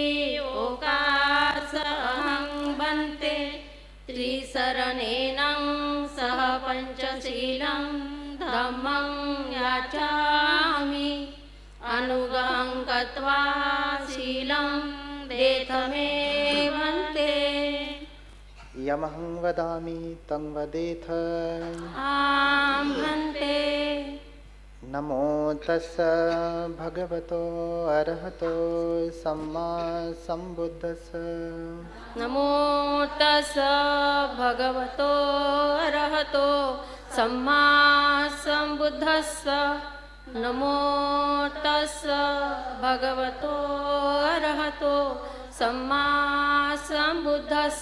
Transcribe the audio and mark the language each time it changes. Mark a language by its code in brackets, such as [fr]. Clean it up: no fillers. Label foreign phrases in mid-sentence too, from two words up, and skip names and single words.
[pi] ओकासहं भन्ते त्रिशरणेनं सह पञ्चशीलं धम्मं याचामि अनुगहं कृत्वा शीलं देत मे भन्ते यमहं वदामि तं वदेथ। आं भन्ते नमो तस्स भगवतो अरहतो सम्मा सम्बुद्धस्स। नमो तस्स भगवतो अरहतो सम्मा सम्बुद्धस्स। नमो तस्स भगवतो अरहतो सम्मा सम्बुद्धस्स।